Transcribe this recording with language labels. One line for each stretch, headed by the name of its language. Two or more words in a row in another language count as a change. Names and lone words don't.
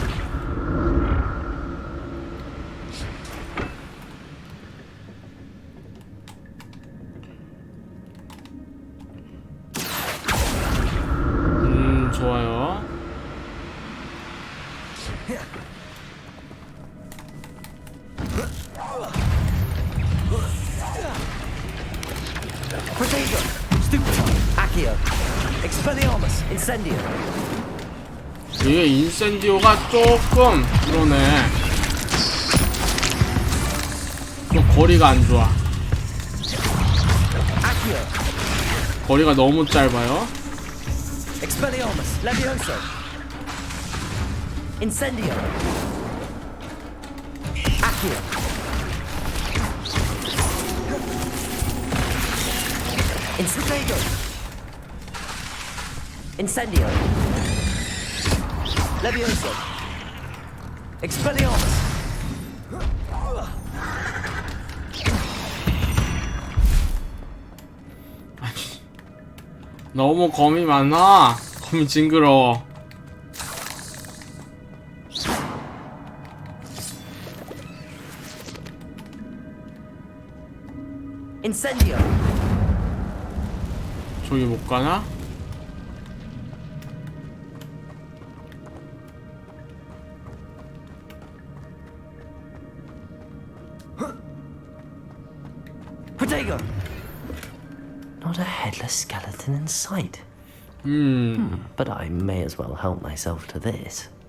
Korean: 좋아요. Protego. Stupefy. Accio. Expelliarmus. Incendio. 이게 인센디오가 조금 그러네. 좀 거리가 안 좋아. Accio. 거리가 너무 짧아요. Expelliarmus. Levioso. Incendio. Accio. Protego. Incendio. Levioso. Expelliarmus. 너무 검이 많아. 검이 징그러워. Incendio. 저기 못 가나? Protego.
English: Not a headless skeleton in sight. But I may as well help myself to this.